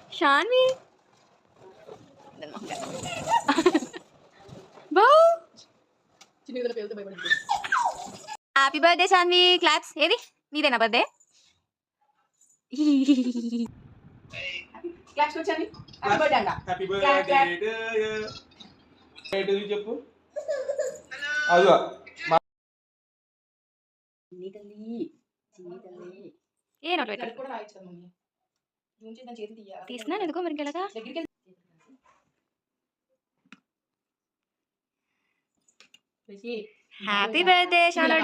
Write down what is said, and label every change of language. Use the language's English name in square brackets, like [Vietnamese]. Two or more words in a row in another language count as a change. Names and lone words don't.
[English] Shanvi. Wow. Happy birthday, Shanvi. Claps. [Telugu] ఏది? నీదేనా [English] birthday? Claps for Shanvi. Happy birthday, Anda. Happy birthday to you. Birthday చెప్పు. [Telugu] అదిగో. ఏ నోట్ పెట్టు. కూడా రాయొచ్చు కదా మమ్మీ. జూమ్ చేద్దాం చేతి తీయాలి. తీస్తున్నాను ఎందుకో మరి ఎలాగా? దగ్గరికి [English] Happy birthday షానుడు.